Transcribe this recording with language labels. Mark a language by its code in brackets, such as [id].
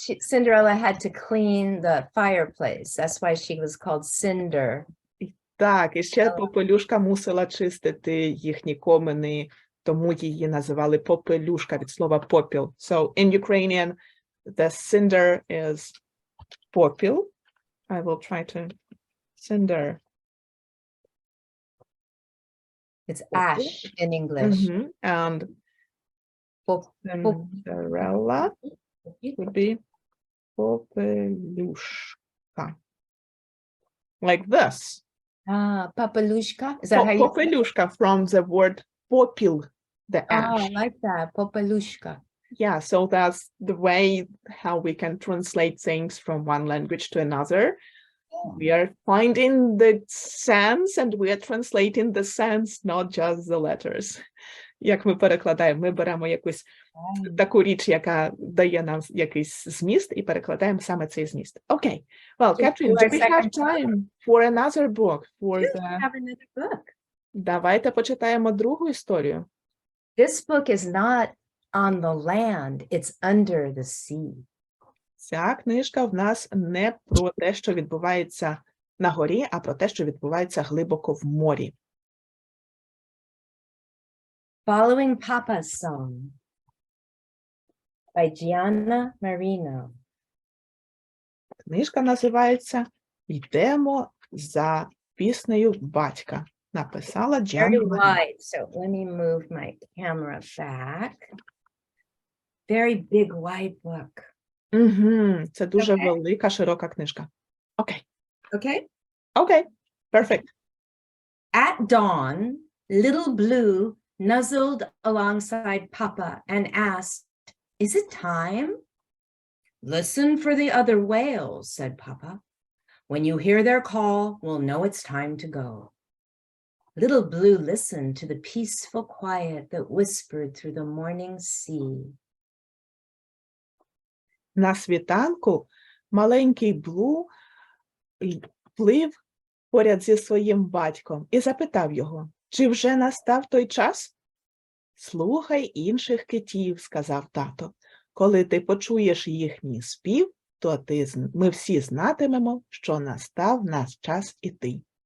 [en] Cinderella had to clean the fireplace. That's why she was called Cinder. [uk] Так, і ще попелюшка мусила чистити їхні комини, тому її називали попелюшка від слова попіл. [en] So in Ukrainian, the cinder is попіл. I will try to cinder. It's ash in English. And Cinderella would be попелюшка. Like this. Papelushka. Is that how you say it? Попелюшка from the word попіл, the Oh, ash. I like that. Papelushka. Yeah, so that's the way how we can translate things from one language to another. We are finding the sense and we are translating the sense, not just the letters. [uk] Як ми перекладаємо, ми беремо якусь таку річ, яка дає нам якийсь зміст, і перекладаємо саме цей зміст. [en] Okay. Well, Catherine, do we have time for another book? For the... Have another book. [uk] Давайте почитаємо другу історію. [en] This book is not on the land, it's under the sea. [uk] Ця книжка в нас не про те, що відбувається на горі, а про те, що відбувається глибоко в морі. [en] Following Papa's Song by Gianna Marino. [uk] Книжка називається «Йдемо за піснею батька». Написала [en] Very [uk] Gianna Marino. [en] wide, so let me move my camera back. Very big, wide book. [uk] Це дуже велика, широка книжка. Окей. [en] Okay. Окей. Perfect. At dawn, Little Blue nuzzled alongside Papa and asked, "Is it time?" "Listen for the other whales," said Papa. "When you hear their call, we'll know it's time to go." Little Blue listened to the peaceful quiet that whispered through the morning sea. [uk] На світанку маленький Блу плив поряд зі своїм батьком і запитав його, чи вже настав той час? «Слухай інших китів», – сказав тато. «Коли ти почуєш їхній спів, то ми всі знатимемо, що настав наш час іти».